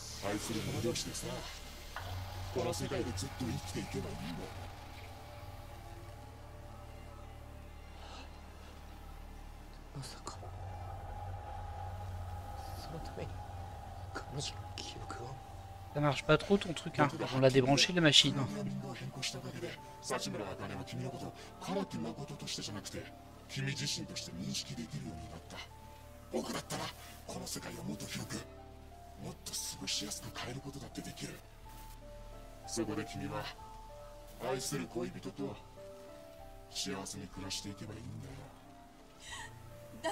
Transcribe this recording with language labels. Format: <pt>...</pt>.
<ja>愛する者同士でさ、この世界でずっと生きていけばいいんだよ。まさかそのために彼女の記憶を。</ja> <fr>Ça marche pas trop ton truc, hein. On l'a débranché la machine.</fr> <ja>変更しただけで、幸村あかねは君のことを唐木誠としてじゃなくて君自身として認識できるようになった。僕だったらこの世界をもっと広く、もっと過ごしやすく変えることだってできる。そこで君は愛する恋人と幸せに暮らしていけばいいんだよ。</ja>